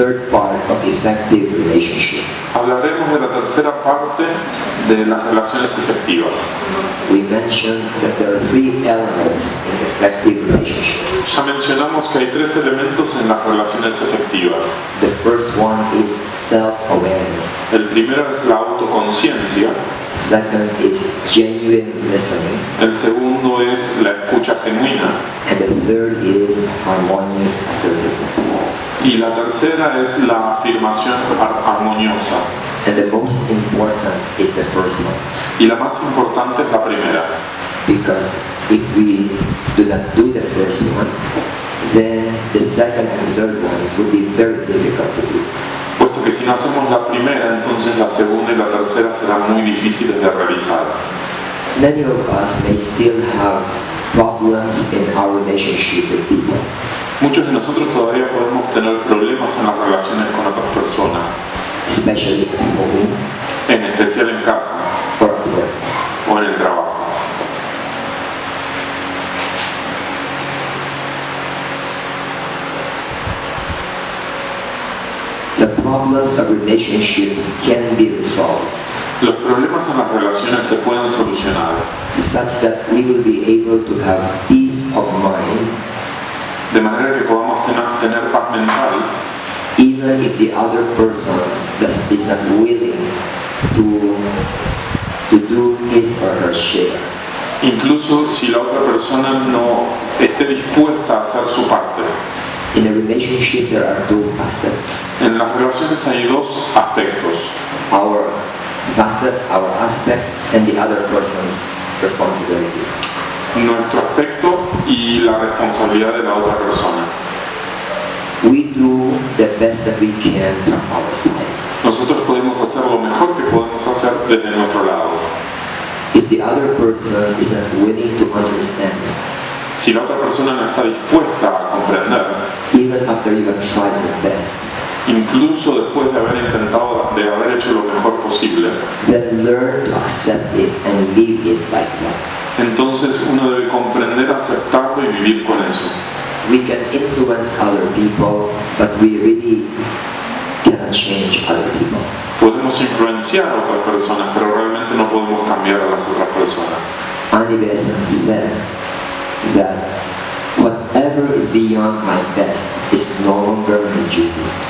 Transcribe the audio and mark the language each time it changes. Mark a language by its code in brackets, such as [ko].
[en] part of effective relationship. [es] Hablaremos de la tercera parte de las relaciones efectivas. [en] We mentioned that there are 3 elements in effective relationship. [es] Ya mencionamos que hay 3 elementos en las relaciones efectivas. [en] The first one is self-awareness. [es] El primero es la autoconciencia. [en] Second is genuine listening. [es] El segundo es la escucha genuina. [en] And the third is harmonious assertiveness. [es] Y la tercera es la afirmación armoniosa. [en] And the most important is the first one. [es] Y la más importante es la primera. [en] Because if we do not do the first one, then the second and third ones would be very difficult to do. [es] Puesto que si no hacemos la primera, entonces la segunda y la tercera serán muy difíciles de realizar. [en] Many of us may still have problems in our relationship with people, [es] Muchos de nosotros todavía podemos tener problemas en las relaciones con otras personas, [en] especially at home [es] en especial en casa [en] or at work. [es] o en el trabajo. [en] The problems of relationship can be resolved [es] Los problemas en las relaciones se pueden solucionar [en] such that we will be able to have peace of mind [es] de manera que podamos tener paz mental, [en] even if the other person is not willing to do his or her share. [es] incluso si la otra persona no esté dispuesta a hacer su parte. [en] In a relationship there are 2 facets. [es] En las relaciones hay 2 aspectos. [en] Our aspect and the other person's responsibility. [es] Nuestro aspecto y la responsabilidad de la otra persona. [en] We do the best that we can from our side. [es] Nosotros podemos hacer lo mejor que podemos hacer desde nuestro lado. [en] If the other person is not willing to understand, [es] Si la otra persona no está dispuesta a comprender, [en] even after you have tried your best, [es] incluso después de haber intentado, de haber hecho lo mejor posible, [en] then learn to accept it and live it like that. [es] entonces uno debe comprender, aceptarlo y vivir con eso. [en] We can influence other people, but we really cannot change other people. [es] Podemos influenciar a otras personas, pero realmente no podemos cambiar a las otras personas. [en] Annie Besant said that whatever is beyond my best is no longer my duty.